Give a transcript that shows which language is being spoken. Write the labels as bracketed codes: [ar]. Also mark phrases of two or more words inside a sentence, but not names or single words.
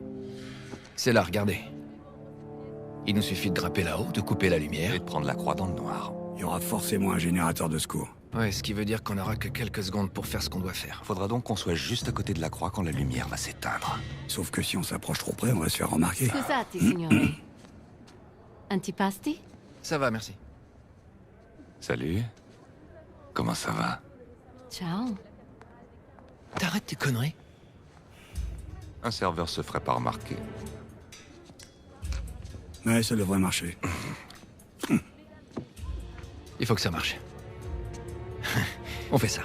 [fr] C'est là, regardez. Il nous suffit de grimper là-haut, de couper la lumière. et de prendre la croix dans le noir. Il y aura forcément un générateur de secours. Ouais, ce qui veut dire qu'on n'aura que quelques secondes pour faire ce qu'on doit faire. Faudra donc qu'on soit juste à côté de la croix quand la lumière va s'éteindre. Sauf que si on s'approche trop près, on va se faire remarquer. [it] Scusate, signore. Antipasti? [fr] Ça va, merci. Salut. Comment ça va? [it] Ciao. [fr] T'arrêtes tes conneries. Un serveur se ferait pas remarquer. Ouais, ça devrait marcher. Il faut que ça marche. On fait ça.